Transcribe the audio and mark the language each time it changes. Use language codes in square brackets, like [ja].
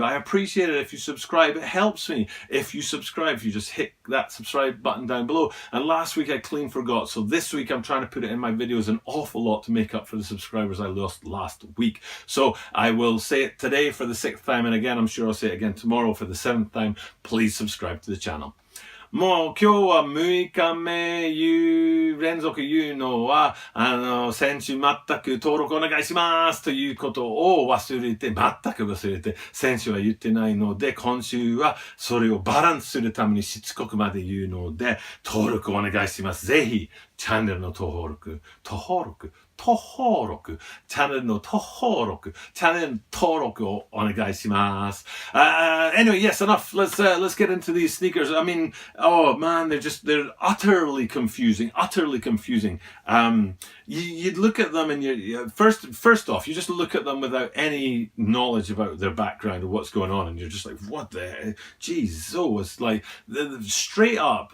[en] I appreciate it if you subscribe. It helps me if you subscribe, if you just hit that subscribe button down below. And last week I clean forgot, so this week I'm trying to put it in my videos an awful lot to make up for the subscribers I lost last week. So I will say it today for the 6th time, and again I'm sure I'll say it again tomorrow for the 7th time. Please subscribe to the channel. [ja] もう今日は6日目連続言うのは先週全く登録お願いしますということを忘れて、全く忘れて、先週は言ってないので、今週はそれをバランスするためにしつこくまで言うので、登録お願いします。ぜひチャンネルの登録、チャンネルの登録をお願いします。 [en] Anyway, yes, enough. Let's get into these sneakers. I mean, oh man, they're utterly confusing. You'd look at them and first off, you just look at them without any knowledge about their background or what's going on, and you're just like, what the, geez, so it's like straight up.